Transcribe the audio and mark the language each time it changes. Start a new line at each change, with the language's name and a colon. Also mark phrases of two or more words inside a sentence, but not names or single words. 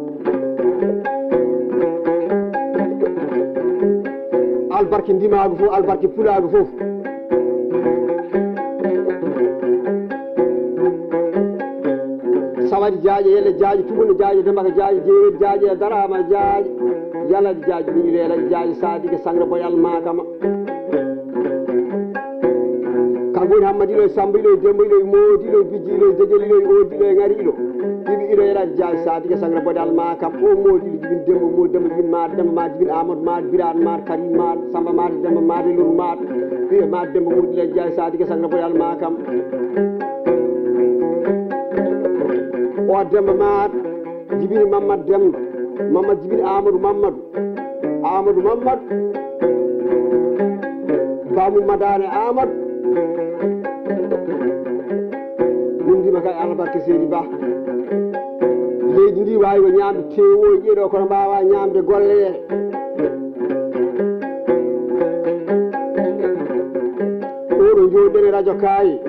Fula: albarke ndimago fof albarke pulago fof Sawadi Diaji Yelle Diaji Tumune Diaji Dembaka Diaji Jeeri Diaji e Darama Diaji Yaladi Diaji Miñireladi Diaji Sadiga Sangra Boyal Makama kanko woni Hammadi ilo e Samba ilo e Demba ilo e Moodi ilo e Bijji ilo e Dejel ilo e Oodi ilo e Ngari ilo ɗiɓi ilo yelade Diaji Sadiga Sangra Boyal Makam o Moodi ilo jibin Demba Moodi Demba jibin Maade Demba Maade jibin Amadou Maade Birane Maade Karim Maade Samba Maade Demba Maade Lour Maade ɓiye Maade Demba Moodi ilo e Diaji Sadiga Sangra Boyal Makam o Demba Maade jibini Mamadou Demba Mamadou jibini Amadou Mamadou Bamou Madane Amadou wondima kay albarka Seydi Ba leydi ndi wawi ko ñamde tewoji ɗo kono mbawa ñamde golle oɗo joɗɗen e radio Kaay